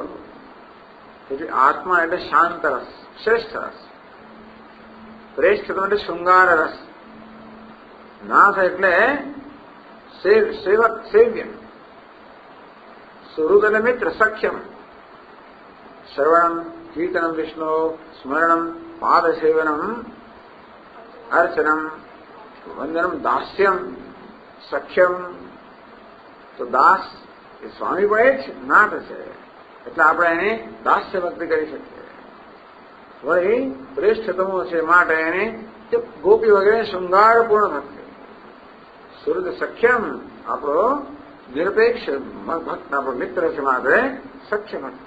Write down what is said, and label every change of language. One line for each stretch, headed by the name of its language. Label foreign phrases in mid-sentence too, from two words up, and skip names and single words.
Gujarati: એટલે આત્મા એટલે શાંત રસ, શ્રેષ્ઠ રસ. પ્રેષ્ઠતમ એટલે શૃંગાર રસ. નાથ એટલે સેવ્ય. સુહૃદ એટલે મિત્ર, સખ્યમ.
Sanskrit: શ્રવણમ कीर्तनम विष्णु स्मरणम पाद सेवनम अर्चनम वंदनम दास्यम सख्यम.
Gujarati: તો દાસ એ સ્વામી પણ એ જ નાથ છે, એટલે આપણે એને દાસ્ય ભક્તિ કરી શકીએ. વળી શ્રેષ્ઠતમો છે માટે એને ગોપી વગેરે શૃંગારપૂર્ણ ભક્તિ. સુરત સખ્યમ આપણો નિરપેક્ષ ભક્ત આપણો મિત્ર છે માટે સખ્ય ભક્તિ.